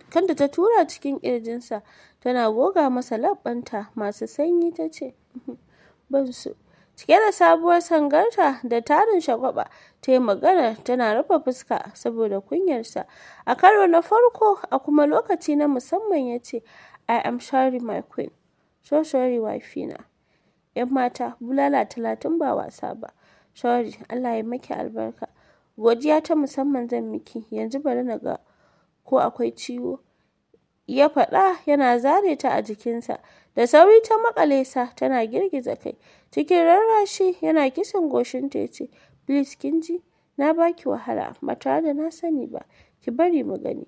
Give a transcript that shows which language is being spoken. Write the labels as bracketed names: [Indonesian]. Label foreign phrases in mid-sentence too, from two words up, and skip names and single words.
[Hausa] kanta ta tura cikin ƙirjinsa, tana goga masa labbanta masu sanyi ta ce, ban so. Cike da sabuwar sangarta da tarin shagwaba ta yi magana, tana rufe fuska saboda kunyarsa. A karo na farko a kuma lokaci na musamman ya ce, [English] I am sorry my queen, so sorry wifina. [Hausa] 'Yan mata, bulala 30 ba wasa ba. Sorry, Allah ya maki albarka. Godiya ta musamman zan miki, yanzu bari na ga ko akwai ciwo. Ya faɗa yana zare ta a jikinsa. Da sauri ta makale sa, tana girgiza kai. Cikin rarrashi yana kisan goshinta ya ce, please kin ji, na baki wahala ba tare da na sani ba, ki bari mu gani.